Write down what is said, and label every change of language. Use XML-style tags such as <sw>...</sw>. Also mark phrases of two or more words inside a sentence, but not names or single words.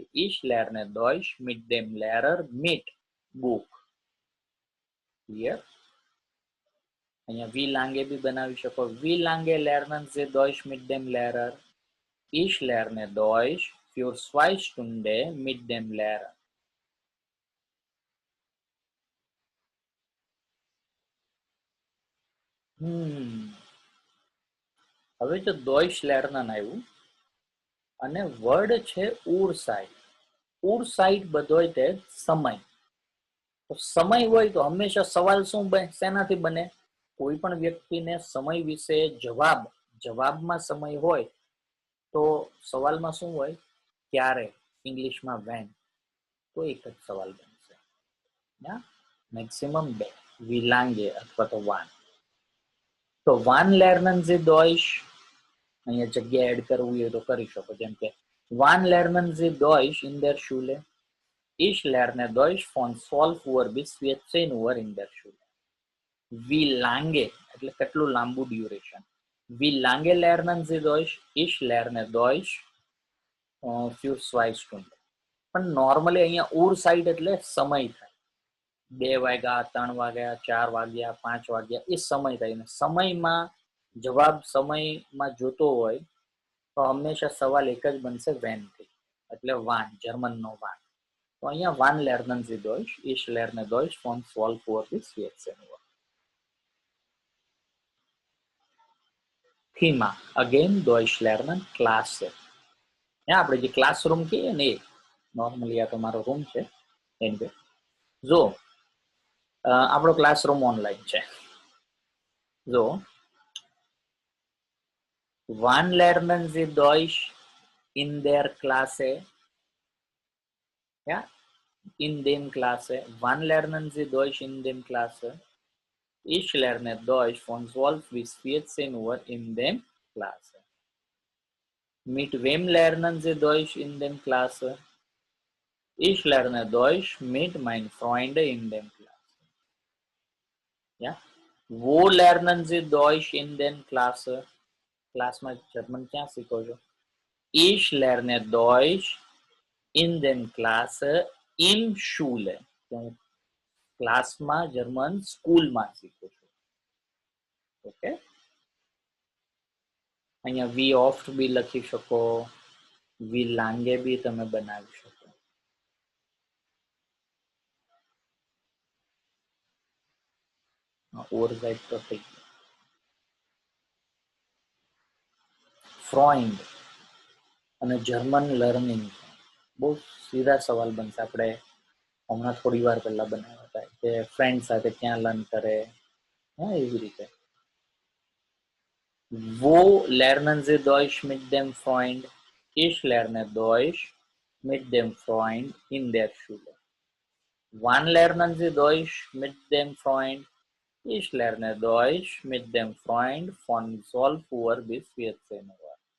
<de>Ich lerne Deutsch mit dem Lehrer mit book.</de> <gu>Clear? અહીંયા</gu> <de>wie lange</de> <gu>બી બનાવી શકો.</gu> <de>Wie lange lernen Sie Deutsch mit dem Lehrer? Ich lerne Deutsch für 2 Stunden mit dem Lehrer.</de> <gu>હવે જો</gu> <de>Deutsch lernen</de> <gu>આવ્યું અને વર્ડ છે ઉરસાઇટ. ઉરસાઇટ બધો તે સમય. તો સમય હોય તો હંમેશા સવાલ શું શેનાથી બને? કોઈ પણ વ્યક્તિને સમય વિશે જવાબમાં સમય હોય તો સવાલમાં શું હોય? ક્યારે, ઇંગ્લિશમાં વેન. તો એક જ સવાલ બનશે. મેક્સિમમ 2,</gu> <de>wie lange</de> <gu>અથવા તો</gu> <de>wann. તો wann lernen Sie Deutsch?</de> <gu>અહીંયા જગ્યા એડ કરવું હોય તો કરી શકો. જેમ કે</gu> <de>wann lernen Sie Deutsch in der Schule? Ich lerne Deutsch von 12 Uhr bis 14 Uhr in der Schule. Wie lange</de> <gu>એટલે કેટલું લાંબુ ડ્યુરેશન.</gu> <de>Wie lange lernen Sie Deutsch? Ich lerne Deutsch für 2 Stunden.</de> <gu>પણ નોર્મલી અહીંયા ઉર સાઇડ એટલે સમય થાય. 2 વાગ્યા, 3 વાગ્યા, 4 વાગ્યા, 5 વાગ્યા એ સમય થાય. ને સમયમાં જવાબ સમયમાં જોતો હોય તો હંમેશા સવાલ એક જ બનશે વેનથી. એટલે વાન, જર્મનનો વાન. તો અહીંયા</gu> <de>wann lernen Sie Deutsch? Ich lerne Deutsch von 12 Uhr bis 14 Uhr. Thema again Deutsch lernen Klasse.</de> <gu>આપણે જે ક્લાસરૂમ કહીએ ને એ નોર્મલી આ તમારો રૂમ છે. એનવે જો આપણો ક્લાસરૂમ ઓનલાઈન છે.</gu> <de>જો wann lernen Sie Deutsch in der Klasse? Ja, in dem Klasse. Wann lernen Sie Deutsch in dem Klasse? Ich lerne Deutsch von 12 bis 14 Uhr in dem Klasse. Mit wem lernen Sie Deutsch in dem Klasse? Ich lerne Deutsch mit meinen Freunden in dem Klasse. Ja? Wo lernen Sie Deutsch in den Klasse?</de> <gu>ક્લાસમાં જર્મન ક્યાં શીખો છો?</gu> <de>Ich lerne Deutsch in den Klasse in Schule.</de> <gu>ક્લાસમાં જર્મન સ્કૂલમાં શીખો છો. ઓકે, અહીંયા</gu> <de>wie oft</de> <gu>બી લખી શકો,</gu> <de>wie lange</de> <gu>બી તમે બનાવી શકો. ઓવરરાઇટ તો થઈ ગયું. ફ્રોઇન્ડ અને</gu> <en>German learning</en> <gu>બહુ સીધા સવાલ બનશે. આપણે હમણાં થોડી વાર પહેલા બનાવ્યા હતા કે ફ્રેન્ડ સાથે ક્યાં લર્ન કરે, હા એવી રીતે.</gu> <de>Wo lernen Sie Deutsch mit dem Freund? Ich lerne Deutsch mit dem Freund in der Schule. Wann lernen Sie Deutsch mit dem Freund? Ich lerne Deutsch mit dem Freund von 12 Uhr bis 14 Uhr.</de>